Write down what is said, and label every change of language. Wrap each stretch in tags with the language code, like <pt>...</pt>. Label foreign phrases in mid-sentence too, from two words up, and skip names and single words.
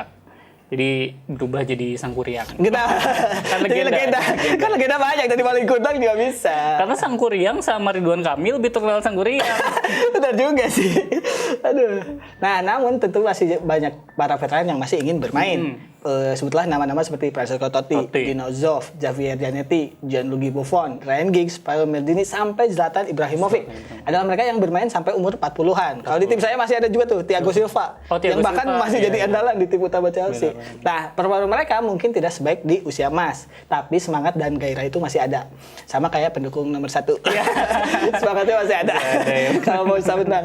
<id>Jadi berubah jadi sangkuriang. Kita Kan jadi legenda. Kan legenda banyak dari paling kundang juga bisa. Karena sangkuriang sama Ridwan Kamil lebih terkenal sangkuriang. Benar juga sih. Aduh. Nah, namun tentu masih banyak para veteran yang masih ingin bermain. Sebutlah nama-nama seperti Francesco Totti, Dino Zoff, Javier Zanetti, Gianluigi Buffon, Ryan Giggs, Paolo Maldini, sampai Zlatan Ibrahimovic. Adalah mereka yang bermain sampai umur 40-an. Kalau di tim saya masih ada juga tuh Thiago Silva. Oh, Thiago yang bahkan Silva, masih iya, jadi iya. andalan di tim utama Chelsea. Nah, performa mereka mungkin tidak sebaik di usia emas. Tapi semangat dan gairah itu masih ada. Sama kayak pendukung nomor 1. Semangatnya masih ada. Kalau mau bisa menang.</id>